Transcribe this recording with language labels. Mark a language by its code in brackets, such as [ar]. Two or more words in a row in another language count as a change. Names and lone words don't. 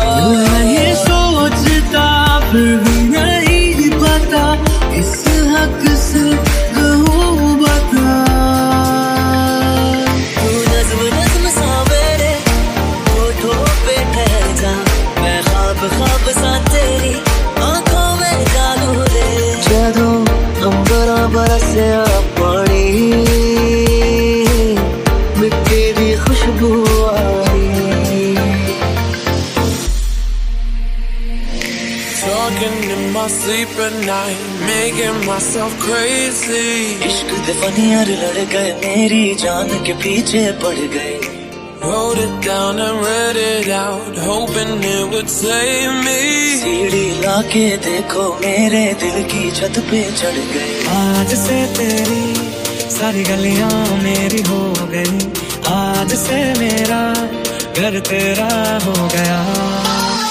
[hi] ये सोचता फिर भी नहीं पता इस हक से कहूँ बता। तू नज़्म नज़्म सा मेरे होठों पे ठहर जा, मैं ख्वाब ख्वाब सा तेरी आँखों में डालूं रे। [pa] ਜਦੋਂ ਅੰਬਰਾਂ ਬਰਸਿਆ ਪਾਣੀ, ਮਿੱਟੀ ਦੀ ਖੁਸ਼ਬੂ ਆਈ। [en] Talking in my sleep at night, making myself crazy. [pa] ਇਸ਼ਕ ਦੇ ਫਨਿਆਰ ਲੜ ਗਏ, [hi] मेरी जान के पीछे पड़ गए। [en] Wrote it down and read it out, hoping it would save me. [hi] सीढ़ी लाके देखो मेरे दिल की छत पे चढ़ गए। आज से तेरी सारी गलियां मेरी हो गई, आज से मेरा घर तेरा हो गया।